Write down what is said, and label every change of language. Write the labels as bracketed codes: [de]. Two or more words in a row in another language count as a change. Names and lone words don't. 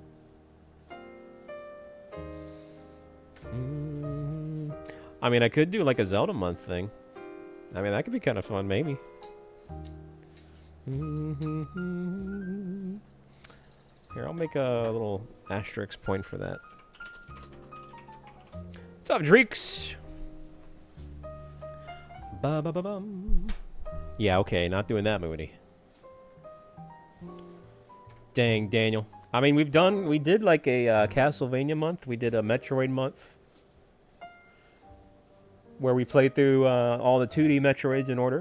[en] I mean, I could do like a Zelda month thing. I mean, that could be kind of fun, maybe. Here, I'll make a little asterisk point for that. What's up, Dreeks? Ba-ba-ba-bum. Yeah, okay, not doing that, Moody. Dang, Daniel. I mean, we did like a Castlevania month. We did a Metroid month. Where we played through all the 2D Metroids in order.